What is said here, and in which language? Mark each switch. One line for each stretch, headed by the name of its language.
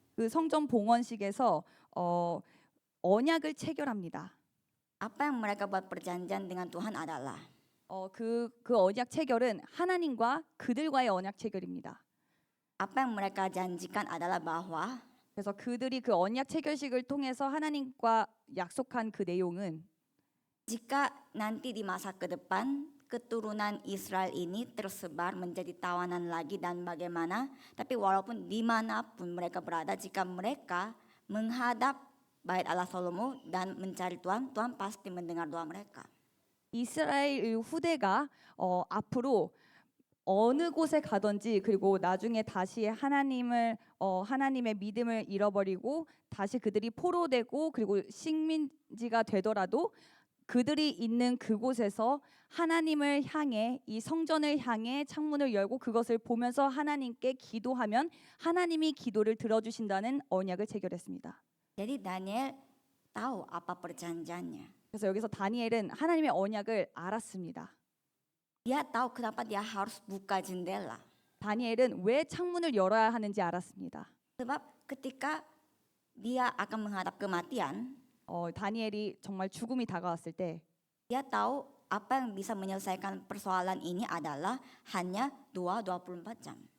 Korean: 그 성전 봉헌식에서 언약을 체결합니다.
Indonesian: Apa yang mereka buat perjanjian dengan Tuhan adalah
Korean: 그 언약 체결은 하나님과 그들과의 언약 체결입니다.
Indonesian: apa yang mereka janjikan adalah bahwa
Korean: 그래서 그들이 그 언약 체결식을 통해서 하나님과 약속한 그 내용은
Indonesian: jika nanti di masa ke depan keturunan Israel ini tersebar menjadi tawanan lagi dan bagaimana, tapi walaupun dimanapun mereka berada, jika mereka menghadap bait Allah Salomo dan mencari Tuhan, Tuhan pasti mendengar doa mereka.
Korean: 이스라엘 후대가 앞으로 어느 곳에 가든지 그리고 나중에 다시 하나님의 믿음을 잃어버리고 다시 그들이 포로되고 그리고 식민지가 되더라도 그들이 있는 그곳에서 하나님을 향해 이 성전을 향해 창문을 열고 그것을 보면서 하나님께 기도하면 하나님이 기도를 들어주신다는 언약을 체결했습니다.
Indonesian: Jadi Daniel tahu apa perjanjiannya.
Korean: 그래서 여기서 다니엘은 하나님의 언약을 알았습니다.
Indonesian: Dia tahu kenapa dia harus buka jendela.
Korean: 다니엘은 왜 창문을 열어야 하는지 알았습니다.
Indonesian: Sebab ketika dia akan menghadap kematian,
Korean: 다니엘이 정말 죽음이 다가왔을 때
Indonesian: dia tahu apa yang bisa menyelesaikan persoalan ini adalah hanya 24 jam.